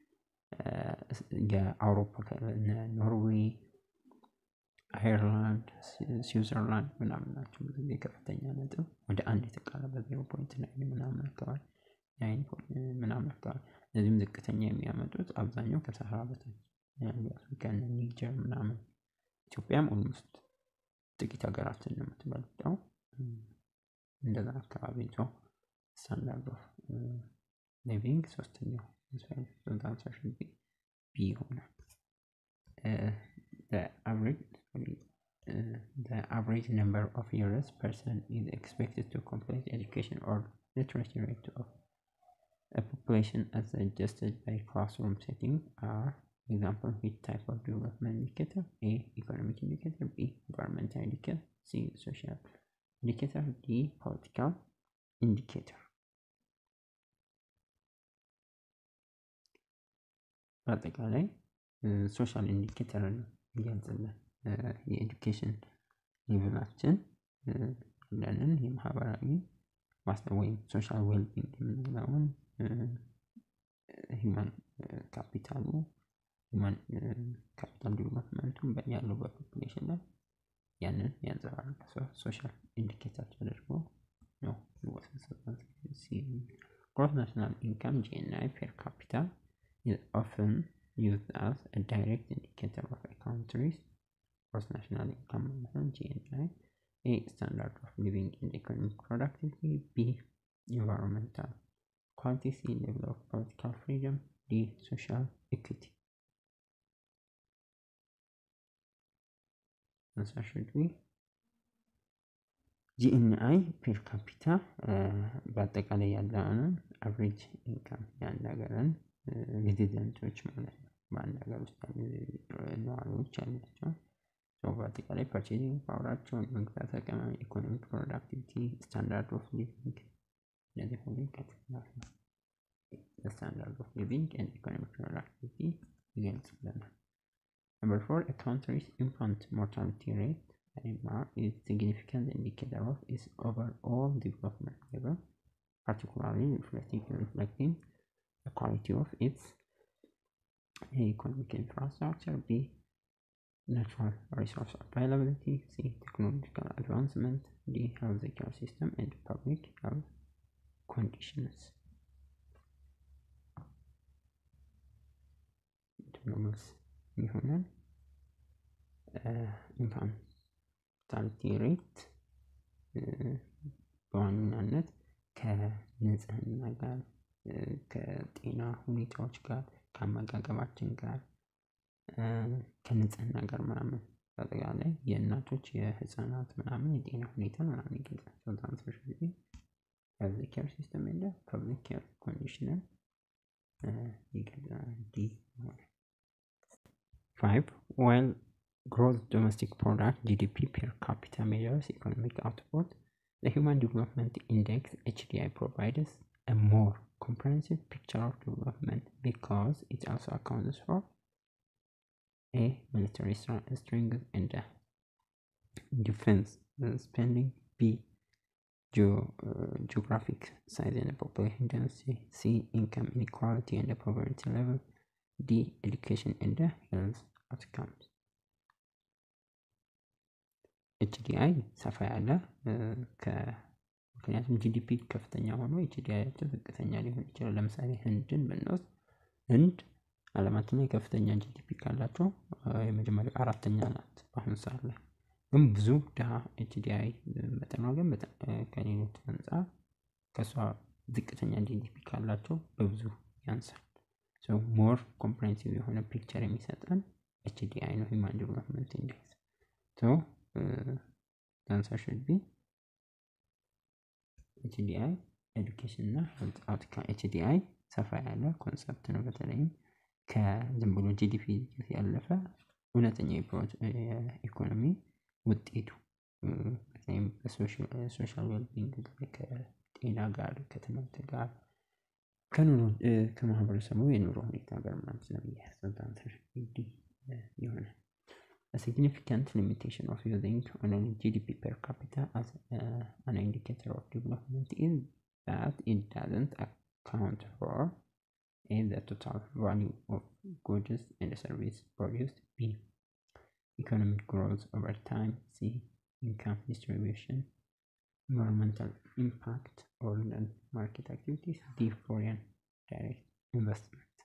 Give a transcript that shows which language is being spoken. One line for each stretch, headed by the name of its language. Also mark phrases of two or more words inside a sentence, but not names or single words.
Amharic: የአውሮፓ ኖርዌይ፣ አየርላንድ፣ ስዊዘርላንድ ምናምን ናቸው። ብዙ ጊዜ ከፍተኛ ነጥብ ወደ 1 የተቃረበ 0.9 ምናምን አካባቢ 9 ምናምን አካባቢ። እነዚህም ዝቅተኛ የሚያመጡት አብዛኛው ከሰሃራ በታች ያሉ አፍሪካ እና ኒጀር ምናምን። ኢትዮጵያም ኦልሞስት ጥቂት ሀገራትን ነው የምትበልጠው። እንደዛ አካባቢ ነው።
English: standard of living
Amharic: ሶስተኛው ቢ ይሆናል።
English: the average number of years person is expected to complete education or literacy rate of a population as adjusted by classroom setting are example which type of development indicator? A. Economic indicator, B. Environmental indicator, C. Social indicator, D. Political indicator.
Amharic: በአጠቃላይ
English: social indicator
Amharic: ነው ይገልጽልን የኤዱኬሽን ሌቭላችን ያለንን የማህበራዊ ማስተር ወይም
English: social wellbeing
Amharic: የምንለውን
English: human capital development
Amharic: ያለው በፖፑሌሽን ላይ ያንን ያንጸባርቃል።
English: social indicator
Amharic: ተደርጎ ነው የሚወሰደው።
English: gross national income GNI per capita is often used as a direct indicator of a country's gross national income GNI. A. Standard of living and economic productivity, B. Environmental quality, C. Level of political freedom, D. Social equity. Answer should be GNI per capita
Amharic: በአጠቃላይ ያለውን
English: average income
Amharic: ያን ሀገርን ሬዚደንቶች ማለት ነው በአንድ ሀገር ውስጥ ያሉ ነዋሪዎች ያላቸው በአጠቃላይ
English: purchasing power
Amharic: መግዛት አቅም፣
English: economic productivity፣ standard of living
Amharic: እነዚህ ሁሉ ይካተታሉ።
English: standard of living and economic productivity
Amharic: ይገልጽልናል።
English: Number 4, a country's infant mortality rate (IMR) is a significant indicator of its overall development level, particularly reflecting the quality of its economic infrastructure, B, natural resource availability, C, technological advancement, D, healthcare system and public health conditions.
Amharic: መልስ ይሆናል።
English: infant mortality rate
Amharic: በዋናነት ከንጽህና ጋር ከጤና ሁኔታዎች ጋር ከአመጋገባችን ጋር ከንጽህና ጋር ምናምን በአጠቃላይ የእናቶች የህፃናት ምናምን የጤና ሁኔታ ምናምን ይገልጻል። ትራንስሚሽን
English: health care system and public care condition
Amharic: ይገልጻል። ዲ 5.
English: While gross domestic product (GDP) per capita measures economic output, the Human Development Index (HDI) provides a more comprehensive picture of development because it also accounts for A, military strength and defense spending, B, geographic size and population density, C, income inequality and poverty level, D, education and health outcomes.
Amharic: HDI ሰፋ ያለ ምክንያቱም ጂዲፒ ከፍተኛ ሆኖ HDI ዝቅተኛ ሊሆን ይችላል። ለምሳሌ ህንድን ብንወስድ ህንድ ዓለማችን ላይ ከፍተኛ ጂዲፒ ካላቸው የመጀመሪያው አራተኛ ናት በአሁኑ ሰዓት ላይ። ግን ብዙ ድሃ HDI መጠኗ ግን ከሌሎች አንፃር ከሷ ዝቅተኛ ጂዲፒ ካላቸው በብዙ ያንሳል።
English: so more comprehensive
Amharic: የሆነ ፒክቸር የሚሰጠን HDI ነው
English: Human Development Index. so the answer should be HDI education እና health outcome.
Amharic: HDI ሰፋ ያለ ኮንሰፕት ነው። በተለይም ከዝም ብሎ ጂዲፒ ያለፈ እውነተኛ የኢኮኖሚ ውጤቱ በተለይም
English: social wellbeing
Amharic: ከጤና ጋር ከትምህርት ጋር ከኑሮ ከማህበረሰቡ የኑሮ ሁኔታ ጋር ማለት ነው። ያስተንታንተር ይሆናል።
English: A significant limitation of using only GDP per capita as an indicator of development is that it doesn't account for A, the total value of goods and services produced, B, economic growth over time, C, income distribution, environmental impact or market activities, D, foreign direct investment.